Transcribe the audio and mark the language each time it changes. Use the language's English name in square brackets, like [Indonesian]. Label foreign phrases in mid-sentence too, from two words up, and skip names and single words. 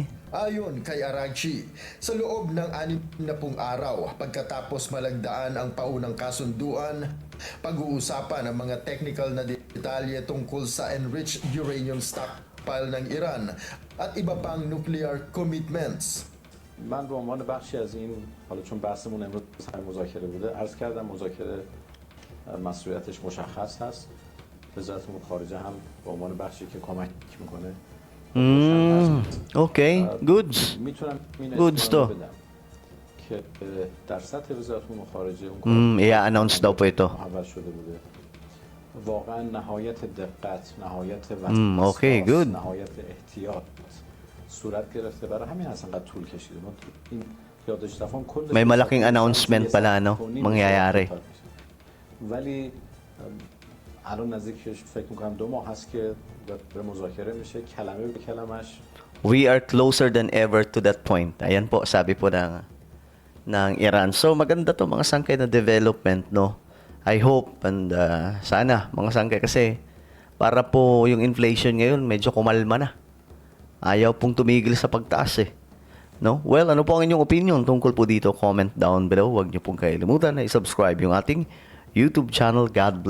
[Filipino] Ayon kay Araghchi, sa loob ng 60 araw pagkatapos malagdaan ang paunang kasunduan, pag-uusapan ang mga technical na detalye tungkol sa [English] enriched uranium stockpile [Filipino] ng Iran at iba pang [English] nuclear commitments. [Persian] من به عنوان بخشی از این حالا چون بحثمون امروز سر مذاکره بوده عرض کردم مذاکره مسئولیتش مشخص هست وزارت امور خارجه هم به عنوان بخشی که کمک میکنه [English] Okay. Goods. [Persian] میتونم این [English] Goods [Persian] اطمینان [Filipino] to. [Persian] بدم که در سطح وزارت امور خارجه اون [Filipino] I-announce daw po ito. [Persian] محول شده بوده واقعا نهایت دقت نهایت [English] okay, [Persian] وسواس، [English] good. [Persian] نهایت احتیاط صورت گرفته برای همین اصلا قد طول کشیده ما این یادش رفتم کل [Filipino] May malaking announcement pala, no? Mangyayari. [Persian] ولی الان نزدیکش فکر میکنم 2 ماه هست که به مذاکره میشه کلمه به کلمش [English] We are closer than ever to that point. [Filipino] Ayan po, sabi po ng Iran. So, maganda to mga sangkay na development, no? [English] I hope [Filipino] and sana mga sangkay kasi para po yung inflation ngayon medyo kumalma na. ayaw pong tumigil sa pagtaas eh. No? Well, ano po ang inyong opinion tungkol po dito? [English] Comment down below. [Filipino] Huwag niyo pong kalimutan na i-subscribe yung ating [English] YouTube channel.